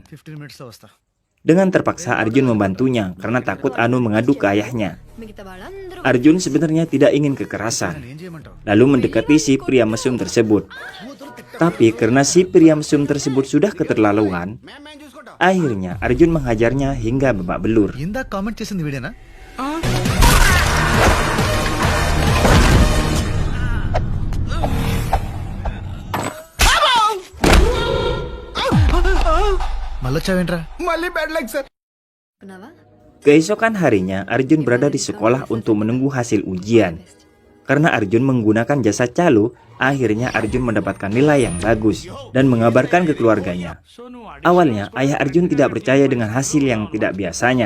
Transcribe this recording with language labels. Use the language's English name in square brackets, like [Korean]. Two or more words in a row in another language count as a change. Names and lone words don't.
[Indonesian] Dengan terpaksa Arjun membantunya karena takut Anu mengadu ke ayahnya. Arjun sebenarnya tidak ingin kekerasan, lalu mendekati si pria mesum tersebut. Tapi karena si pria mesum tersebut sudah keterlaluan, Akhirnya Arjun menghajarnya hingga babak belur. [Telugu] ఇందాక కామెంట్ చేసింది వీడేనా? మళ్ళొచ్చావేంట్రా? [Indonesian] Keesokan harinya, Arjun berada di sekolah untuk menunggu hasil ujian. Karena Arjun menggunakan jasa calo, akhirnya Arjun mendapatkan nilai yang bagus dan mengabarkan ke keluarganya. Awalnya, ayah Arjun tidak percaya dengan hasil yang tidak biasanya.